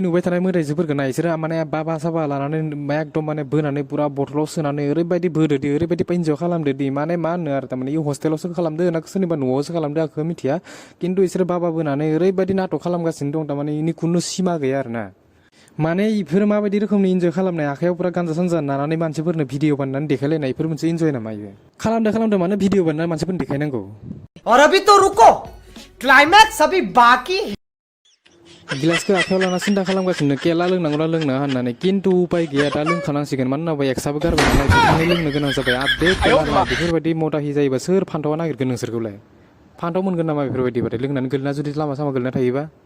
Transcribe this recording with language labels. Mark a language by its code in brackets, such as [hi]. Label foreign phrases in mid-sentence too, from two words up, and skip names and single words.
[brx] नुबाय थानाय मोदायजोफोरखौ नाय इसोरो माने बाबा साबा लानानै एकदम माने बोनानै पुरा बथलाव सोनानै ओरैबायदि बोदोदि ओरैबायदि इन्जय खालामदो दि माने मा होनो आरो थारमाने इ हस्टेलावसो खालामदो ना सोरनिबा न'आवसो खालामदो आंखौ मिथिया किन्तु इसोरो बाबा बोनानै ओरैबायदि नाटक खालामगासिनो दं थारमाने इनि खुनु सिमा गैया आरोना माने इफोर माबायदि रोखोमनि इन्जय खालामनाय आखायाव पुरा गानजा सानजा नानानै मानसिफोरनो भिडिअ बानायनानै देखायलायनाय इफोर मोनसे इन्जय नामा इयो खालामदो माने भिडिअ बानायनानै मानसिफोरनो देखायनांगौ [hi] और अभी तो रुको क्लाइमैक्स अभी बाकी [brx] गिलासखौ आखायाव लाना सिन्था खालामगासिनो केला लोंनांगौना लोंना होननानै किन्तु उपाय गैया दा लोंखानांसिगोन मानो होनोबा एक्साबो गारबाय नालाय बेखायनो लोंनो गोनां जाबाय बे केला बेफोरबायदि मदाहि जायोबा सोर फान्थावा नागिरगोन नोंसोरखौलाय फान्थाव मोनगोन नामा बेफोरबायदिबाथाय लोंनानै गोलैना जुदि लामा सामा गोलैना थायोबा